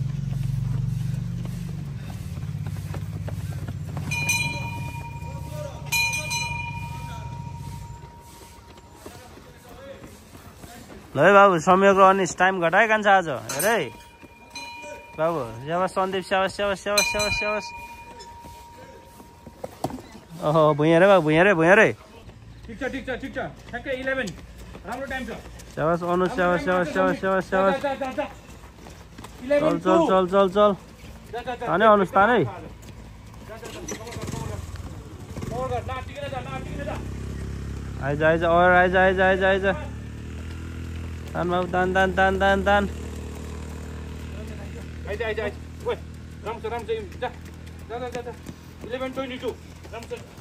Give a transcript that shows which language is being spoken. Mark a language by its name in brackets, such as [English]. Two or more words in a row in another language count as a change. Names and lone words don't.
[Nepali] ल है बाबु सम्यक र अनिस टाइम घटाए कान्छ आज हेर है बाबु शाबाश सन्दीप शाबाश शाबाश शाबाश शाबाश शाबाश ओहो भुइँ रे बाबु भुइँ रे ठीक छ ठ्याक्कै 11 राम्रो टाइम छ शाबाश अनुज शाबाश शाबाश शाबाश शाबाश शाबाश चल ताने अनुज ताने आइज और आइज तान बाबु तान आइज ओइ राम्रो छ जा 11:22 राम्रो